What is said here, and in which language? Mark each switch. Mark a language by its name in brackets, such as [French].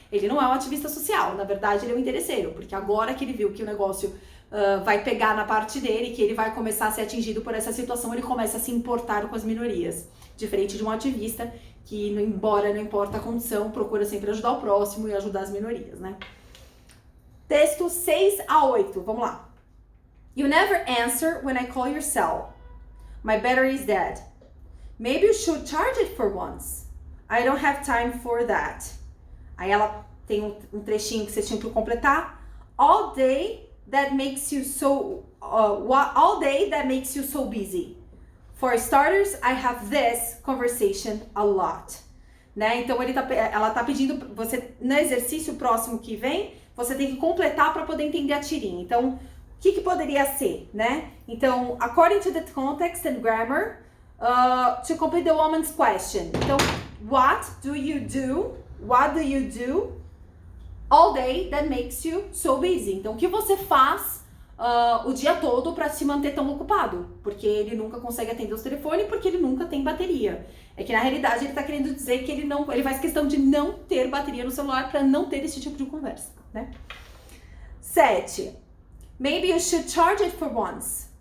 [Portuguese] Ele não é um ativista social. Na verdade, ele é um interesseiro. Porque agora que ele viu que o negócio vai pegar na parte dele, que ele vai começar a ser atingido por essa situação, ele começa a se importar com as minorias. Diferente de um ativista que, embora não importa a condição, procura sempre ajudar o próximo e ajudar as minorias, né? Texto 6 a 8, vamos lá. [English] You never answer when I call your cell. My battery is dead. Maybe you should charge it for once. I don't have time for that. [Portuguese] Aí ela tem um trechinho que você tinha que completar. [English] All day that makes you so what all day that makes you so busy? For starters, I have this conversation a lot. [Portuguese] Né? Então ela tá pedindo você no exercício próximo que vem, você tem que completar para poder entender a tirinha. Então, o que poderia ser, né? [English] Então, according to the context and grammar, to complete the woman's question. Então, what do you do? What do you do all day that makes you so busy? [Portuguese] Então, o que você faz o dia todo para se manter tão ocupado? Porque ele nunca consegue atender os telefones, porque ele nunca tem bateria. É que na realidade ele tá querendo dizer que ele faz questão de não ter bateria no celular para não ter esse tipo de conversa, né? 7. [English] Maybe you should charge it for once.